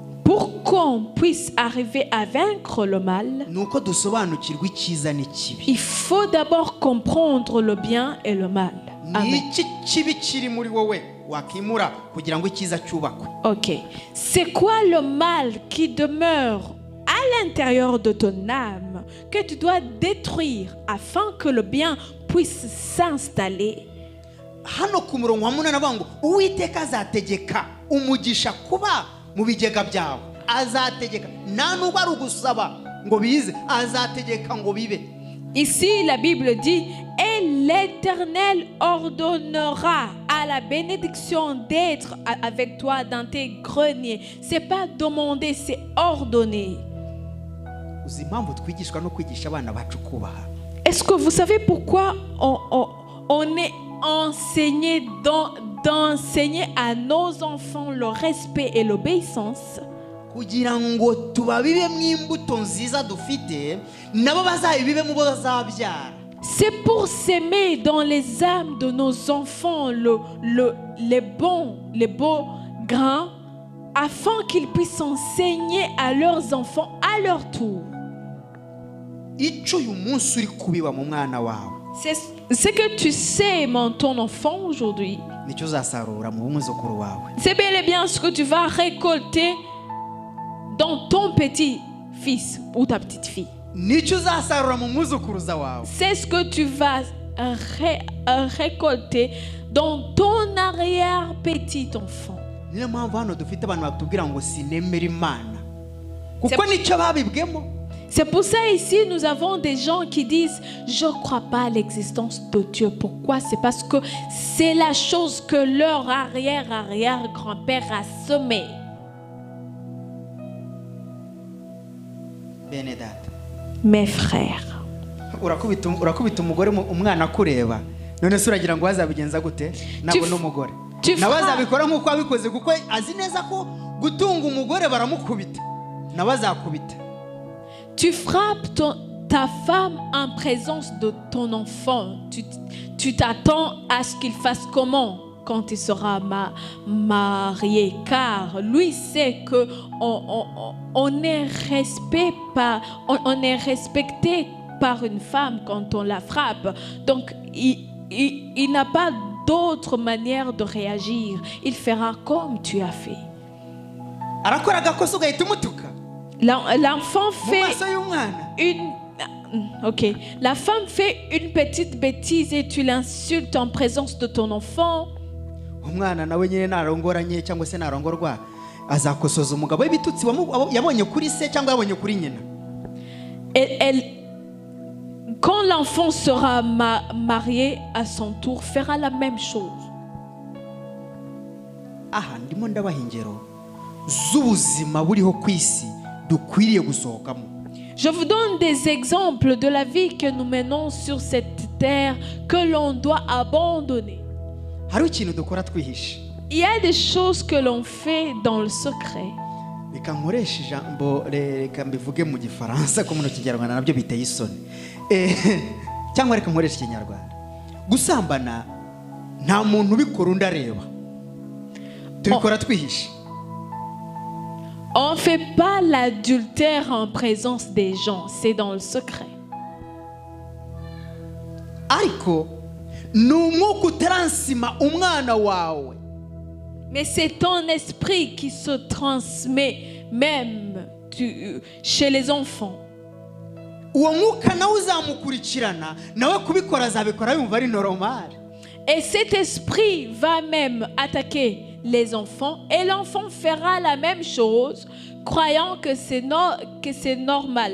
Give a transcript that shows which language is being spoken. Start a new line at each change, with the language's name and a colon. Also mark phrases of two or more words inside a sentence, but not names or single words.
French: pour qu'on puisse arriver à vaincre le mal,
Kinyarwanda: nuko dusobanukirwa icyiza n'ikibi.
French: il faut d'abord comprendre le bien et le mal. Amen.
Kinyarwanda: Niki kibi kiri muri wowe wakimura kugira ngo icyiza cyubakwe? Ok.
French: C'est quoi le mal qui demeure à l'intérieur de ton âme que tu dois détruire afin que le bien puisse s'installer?
Kinyarwanda: Hano ku murongo wa munani avuga ngo Uwiteka azategeka umugisha kuba mu bigega byawe. Azategeka, nta nubwo ari ugusaba ngo bize, azategeka ngo bibe.
French: Ici, la Bible dit, et l'Éternel ordonnera à la bénédiction d'être avec toi dans tes greniers. C'est pas demander, c'est ordonner.
Kinyarwanda: Uzi impamvu twigishwa no kwigisha abana bacu kubaha?
French: Est-ce que vous savez pourquoi on est enseigné d'enseigner à nos enfants le respect et l'obéissance?
Kinyarwanda: Kugira ngo tubabibe mu imbuto nziza dufite, nabo bazabibe mu bo bazabyara.
French: C'est pour s'aimer dans les âmes de nos enfants les beaux grains, afin qu'ils puissent enseigner à leurs enfants à leur tour.
Kinyarwanda: Icyo uyu munsi uri kubiba mu mwana wawe,
French: C'est ce que tu sais, ton enfant, aujourd'hui.
Kinyarwanda: nicyo uzasarura mu bumwuzukuru wawe.
French: C'est bel et bien ce que tu vas récolter dans ton petit-fils ou ta petite-fille.
Kinyarwanda: Nicyo uzasarura mu mwuzukuruza wawe.
French: C'est ce que tu vas récolter dans ton arrière-petit enfant.
Kinyarwanda: Niyo mpamvu hano dufite abantu batubwira ngo sinemera Imana, kuko nicyo babibwemo.
French: C'est pour ça ici nous avons des gens qui disent je ne crois pas à l'existence de Dieu. Pourquoi? C'est parce que c'est la chose que leur arrière-grand-père a semée.
Kinyarwanda: Bene data,
French: Mes frères,
Kinyarwanda: urakubita umugore umwana akureba, none se uragira ngo wazabigenza gute? Nabo n'umugore nawe azabikora nk'uko wabikoze, kuko azi neza ko gutunga umugore baramukubita, nawe azakubita.
French: tu frappes ta femme en présence de ton enfant. Tu t'attends à ce qu'il fasse comment quand il sera marié? Car lui sait que on est respecté par une femme quand on la frappe. Donc il n'a pas d'autre manière de réagir. Il fera comme tu as fait.
Kinyarwanda: Arakora agakosa ugahita umutuka
French: L'enfant
Kinyarwanda: mu maso y'umwana. Ok.
French: La femme fait une petite bêtise et tu l'insultes en présence de ton enfant.
Kinyarwanda: Umwana nawe nyine narongoranye cyangwa se narongorwa azakosoza umugabo w'ibitutsi yabonye kuri se cyangwa yabonye kuri nyina.
French: Quand l'enfant sera marié à son tour, fera la même chose.
Kinyarwanda: Aha ndimo ndabaha ingero z'ubuzima buriho ku isi dukwiriye gusohokamo.
French: Je vous donne des exemples de la vie que nous menons sur cette terre que l'on doit abandonner.
Kinyarwanda: Hari ikintu dukora twihishe.
French: Il y a des choses que l'on fait dans le secret.
Kinyarwanda: Reka nkoresha ijambo, reka mbivuge mu gifaransa ko mu kinyarwanda nabyo biteye isoni. Cyangwa reka nkoresha ikinyarwanda. Gusambana nta muntu ubikora undi areba. Tubikora twihishe.
French: On ne fait pas l'adultère en présence des gens, c'est dans le secret.
Kinyarwanda: Ariko n'umwuka utaransima umwana wawe.
French: Mais c'est ton esprit qui se transmet même chez les enfants.
Kinyarwanda: Uwo mwuka nawe uzamukurikirana, nawe kubikora azabikora yumva ari normal.
French: Et cet esprit va même attaquer les enfants et l'enfant fera la même chose, croyant que c'est normal.